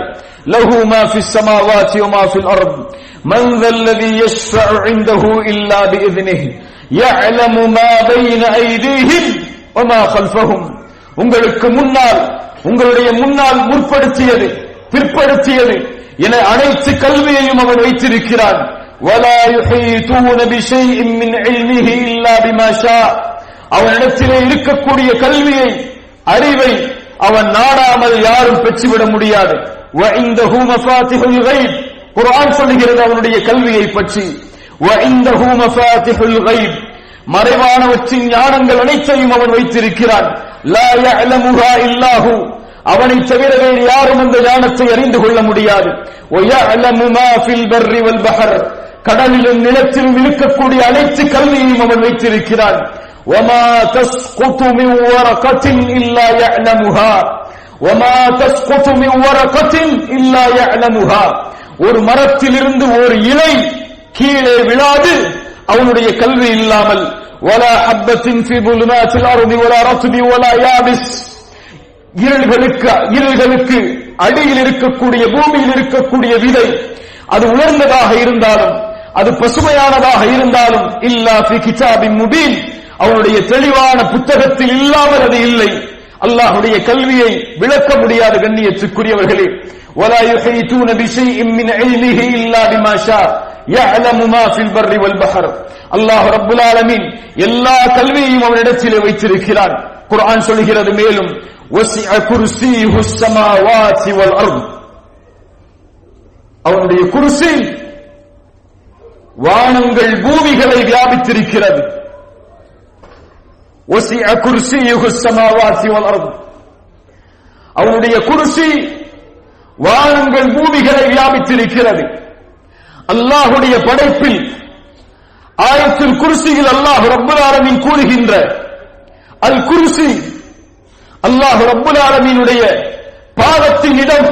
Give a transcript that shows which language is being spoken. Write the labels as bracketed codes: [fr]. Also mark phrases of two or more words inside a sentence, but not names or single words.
[ar] له ما في السماوات وما في الأرض من ذا الذي يشفع عنده إلا بإذنه يعلم ما بين أيديهم وما خلفهم, [ta] உங்களுக்கு முன்னால், உங்களுடைய முன்னால் முற்படுத்தியது பிற்படுத்தியது என அனைத்து கல்வியையும் அவன் வைத்திருக்கிறான். [ar] ولا يحيطون بشيء من علمه الا بما شاء, [ta] அவனிடத்திலே இருக்கக்கூடிய கல்வியை, அறிவை அவன் நாடாமல் யாரும் பெற்றுவிட முடியாது. [ar] وعنده مفاتيح الغيب, [ta] குர்ஆன் சொல்கிறது அவனுடைய கல்வியை பற்றி. [ar] وعنده مفاتيح الغيب, [ta] மறைவானவற்றின் ஞானங்கள் அனைத்தையும் அவன் வைத்திருக்கிறான். [ar] لا يعلمها الا هو, [ta] அவனை தவிர வேறு யாரும் அந்த ஞானத்தை அறிந்து கொள்ள முடியாது. [ar] ويعلم ما في البر والبحر, [ta] கடலிலும் நிலத்திலும் இருக்கக்கூடிய அனைத்து கல்வியையும் அவன் வைத்திருக்கிறான். [ar] وَمَا تَسْقُطُ مِنْ وَرَقَةٍ إِلَّا يَعْلَمُهَا وَمَا تَسْقُطُ مِنْ وَرَقَةٍ إِلَّا يَعْلَمُهَا [ta] ஒரு மரத்திலிருந்து ஒரு இலை கீழே விழாது அவனுடைய கல்வி இல்லாமல். [ar] وَلَا حَبَّةٍ فِي ظُلُمَاتِ الْأَرْضِ وَلَا رَطْبٍ وَلَا يَابِسٍ [ta] இருள்களுக்கு அடியில் இருக்கக்கூடிய பூமியில் இருக்கக்கூடிய விதை அது உலர்ந்ததாக இருந்தாலும் அது பசுமையானதாக இருந்தாலும் [ar] إلا في كتاب مبين [ta] அவனுடைய தெளிவான புத்தகத்தில் இல்லாமல் அது இல்லை. அல்லாஹ்வுடைய கல்வியை விளக்க முடியாத கண்ணியத்துக்குரியவர்களே, [ar] ولا يحيطون بشيء من علمه الا بما شاء يعلم ما في البر والبحر. الله رب العالمين [ta] எல்லா கல்வியையும் அவனிடத்திலே வைத்திருக்கிறான். குர்ஆன் சொல்கிறது மேலும் [ar] وسع كرسيه السماوات والارض [ta] அவனுடைய குர்சி வானங்கள் பூமிகளை வியாபித்திருக்கிறது. [ar] وسع كرسيه السماوات والارض [ta] அவனுடைய குர்சி வானங்கள் பூமிகளை வியாபித்திருக்கிறது. அல்லாஹ்வுடைய படைப்பில் ஆயத்துல் குர்சியில் [ar] الله رب العالمين [ta] கூறுகின்ற அல் குர்சி [ar] الله رب العالمين [ta] பாதத்தின் இடம்.